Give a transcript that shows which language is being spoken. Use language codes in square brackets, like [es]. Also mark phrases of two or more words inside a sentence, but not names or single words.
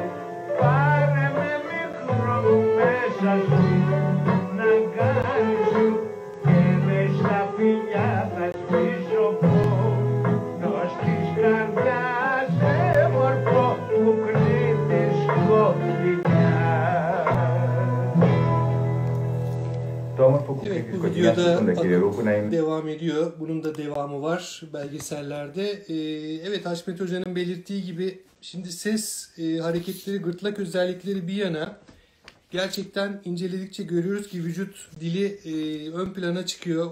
[el] Πάρε με μικρό μέσα στην αγκάλι σου και μες στα φιλιά θα σβήσω πόνος της καρδιάς σε μορφό που κρύβεις κοκκινιά. Το όμορφο που [tr] Evet, bu kocaya videoda sonundaki Rukunay'ın devam ediyor. Bunun da devamı var belgesellerde. Evet, Haşmet Hoca'nın belirttiği gibi şimdi ses hareketleri, gırtlak özellikleri bir yana gerçekten inceledikçe görüyoruz ki vücut dili ön plana çıkıyor.